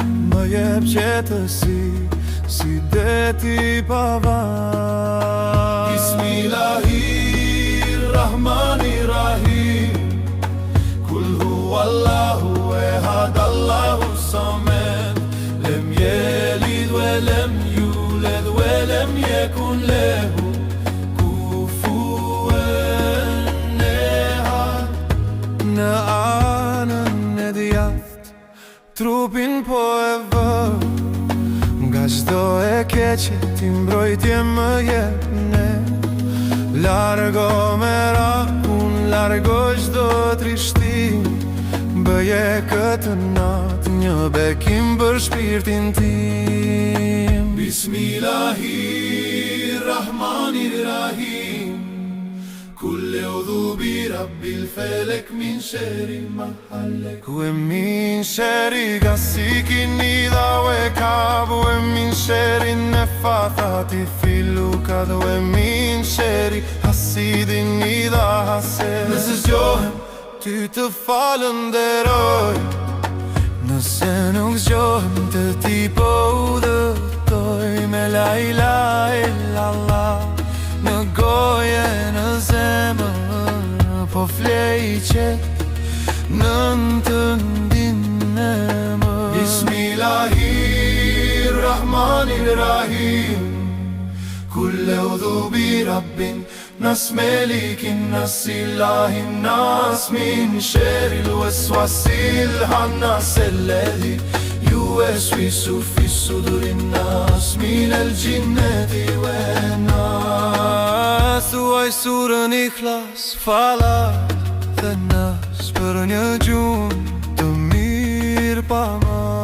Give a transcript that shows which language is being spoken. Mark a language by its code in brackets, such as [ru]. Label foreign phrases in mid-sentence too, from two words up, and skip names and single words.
[sq] Më jep qetësi si deti pa vaj. [ar] بسم الله الرحمن الرحيم. قل هو الله أحد الله الصمد. لم يلد ولم يولد ولم يكن له كفوا أحد. [sq] Në anën e djathtë, trupin po e vë. Nga çdo e keqe, ti mbrojtje më jep ne. Largo me rakun, largo çdo trishtim. Bëje këtë natë një bekim për shpirtin tim. [ar] بسم الله الرحمن الرحيم. قل أعوذ برب الفلق من شر ما خلق. ومن شر غاسق إذا وقب. ومن شر النفاثات في العقد. ومن شر حاسد إذا حسد. [sq] Nëse zgjohem, ty të falënderoj. Nëse nuk zgjohem, të ti po udhëtoj. Me [ar] لا إله إلا الله [sq] në goje, në zemër, po flej qet në të ndinë e më. [ar] بسم الله الرحمن الرحيم. قل أعوذ برب الناس ملك الناس إله الناس من شر الوسواس الخناس الذي يوسوس في صدور الناس من الجنة والناس. [sq] Thuaj surën Ikhlas, Falaq dhe Nas, për një gjumë të mirë pa mas.